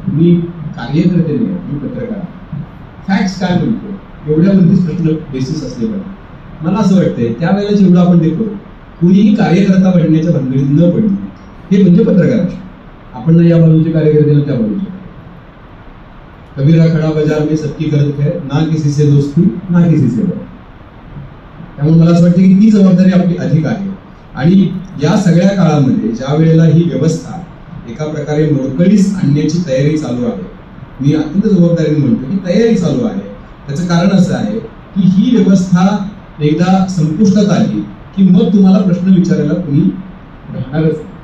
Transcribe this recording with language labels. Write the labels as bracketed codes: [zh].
[mr] तुम्ही कार्यकर्ते नाही, तुम्ही पत्रकार. फॅक्ट्स काय म्हणतो एवढ्यावरतीच प्रश्न बेसिस असले पाहिजे. मला असं वाटतंय त्यावेळेला जेवढं आपण ते करू, कुणीही कार्यकर्ता बनण्याच्या भानगडीत न पडणे, हे म्हणजे पत्रकार. आपण ना या बाजूचे कार्यकर्ते ना त्या बाजूचे. [hi] कबीरा खडा बाजार में सबकी गलत है, ना किसी से दोस्ती ना किसी से डर. [mr] त्यामुळे मला असं वाटतं की ती जबाबदारी आपली अधिक आहे. आणि या सगळ्या काळामध्ये ज्या वेळेला ही व्यवस्था एका प्रकारे मोडकळीस आणण्याची तयारी चालू आहे, मी अत्यंत जबाबदारीने म्हणतो की तयारी चालू आहे. त्याचं कारण असं आहे की ही व्यवस्था एकदा संपुष्टात आली की मग तुम्हाला प्रश्न विचारायला कोणी राहणारच.